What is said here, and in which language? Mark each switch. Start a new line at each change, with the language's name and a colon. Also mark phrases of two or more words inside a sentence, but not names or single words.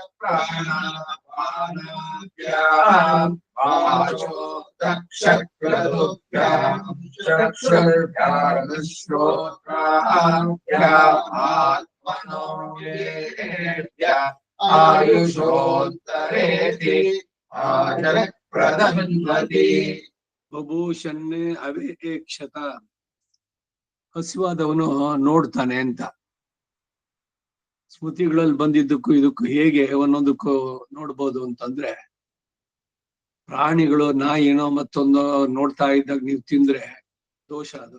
Sanskrit: प्राणापानाभ्याम् वाचो दक्षक्रतुभ्याम् चक्षुर्भ्याश्रोत्राभ्याम् आत्मनो वेदेभ्यः आयुषोत्तरेति आयप्रदन्मते ಬಭೂಷನ್ ಅವೇಕ್ಷತ
Kannada: ಹಸಿವಾದವನು ನೋಡ್ತಾನೆ ಅಂತ ಸ್ಮೃತಿಗಳಲ್ಲಿ ಬಂದಿದ್ದಕ್ಕೂ ಇದಕ್ಕೂ ಹೇಗೆ ಒಂದೊಂದಕ್ಕೂ ನೋಡ್ಬೋದು ಅಂತಂದ್ರೆ, ಪ್ರಾಣಿಗಳು ನಾಯಿನೋ ಮತ್ತೊಂದು ನೋಡ್ತಾ ಇದ್ದಾಗ ನೀವು ತಿಂದ್ರೆ ದೋಷ ಅದು.